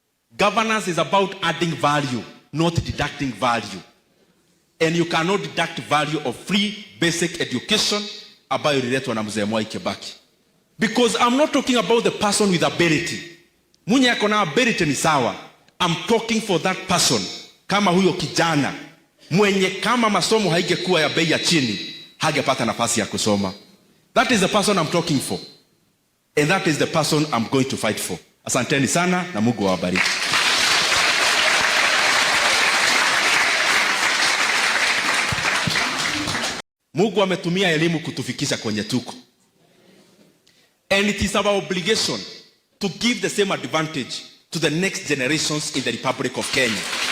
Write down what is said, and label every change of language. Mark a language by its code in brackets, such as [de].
[en] Governance is about adding value, not deducting value. And you cannot deduct value of free basic education [sw] ambayo ililetwa na mzee [en] Mwai Kibaki. Because I'm not talking about the person with ability. [sw] Mwenye ako na ability ni sawa. [en] I'm talking for that person. [sw] Kama huyo kijana mwenye kama masomo haingekuwa ya bei ya chini hangepata nafasi ya kusoma. [en] That is the person I'm talking for. And that is the person I'm going to fight for. [sw] Asanteni sana na Mungu awabariki. Mungu ametumia elimu kutufikisha kwenye tuko. [en] And it is our obligation to give the same advantage to the next generations in the Republic of Kenya.